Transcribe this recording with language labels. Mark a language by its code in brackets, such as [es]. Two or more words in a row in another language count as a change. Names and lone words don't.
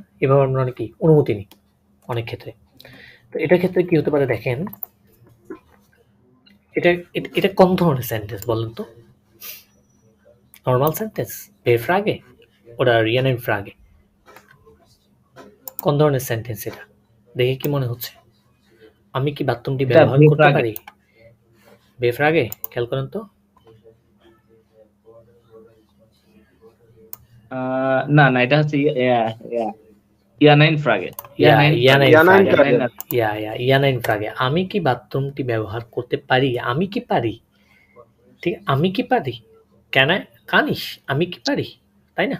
[bn] এভাবে আমরা অনেক কি অনুমতি নিই অনেক ক্ষেত্রে। তো এটার ক্ষেত্রে কি হতে পারে দেখেন, এটা কোন ধরনের সেন্টেন্স বলেন তো? নর্মাল সেন্টেন্স, [de] Wer-Frage oder Innen-Frage? [bn] কোন ধরনের সেন্টেন্স এটা? দেখে কি মনে হচ্ছে? আমি কি বাথরুমটি এটা ব্যবহার করতে [de] Wer-Frage। [bn] পারি? Wer-Frage, খেয়াল করেন তো। না না, এটা হচ্ছে [de] Ja-Nein-Frage. Ja-Nein-Frage. ইয়ানাইন ইয়ানাইন ফ্রাগে। Innen-Frage, [bn] আমি কি বাথরুমটি ব্যবহার করতে পারি? আমি কি পারি? ঠিক, আমি কি পারি? কানিস, আমি কি পারি, তাই না?